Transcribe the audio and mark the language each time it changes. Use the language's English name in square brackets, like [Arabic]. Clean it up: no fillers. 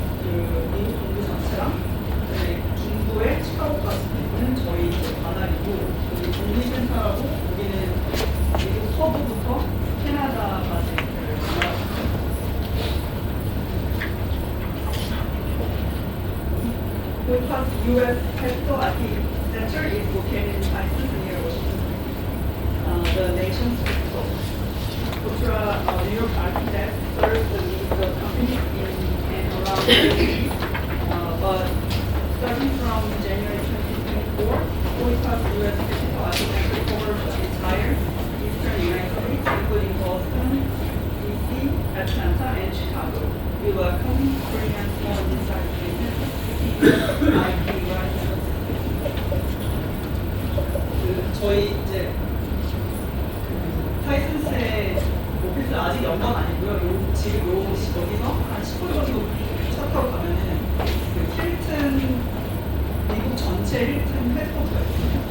[Korean] 그 미국 본부 자체랑 중부의 시카고까지 있는 저희 이제 관할이고 여기 동부센터라고 여기는 미국 서부부터 캐나다까지 관할하고 있습니다. [English] KOIPA's U.S. Capital IP Center is located in Texas near Washington, the nation's capital. New York IP Desk serves the needs of companies in and around the city. But starting from January 2024, KOIPA's U.S. Capital IP Center covers the entire eastern United States, including Boston, D.C., Atlanta, and Chicago. We welcome Korean small and mid-sized businesses seeking IP rights. [Korean] 저희 이제 타이슨스의 오피스 아직 연관 아니고요. 지금 여기서 한 10분 정도 차 타고 가면은 그 힐튼 미국 전체 힐튼 헤드쿼터가 있거든요.